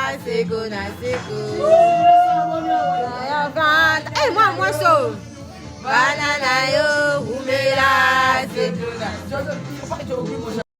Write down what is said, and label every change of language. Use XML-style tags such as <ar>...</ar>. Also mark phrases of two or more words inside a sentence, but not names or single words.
<sw>siku na siku. Eh, moi so.</sw> <ln>Bana na yo umela</ln> <sw>siku na siku.</sw>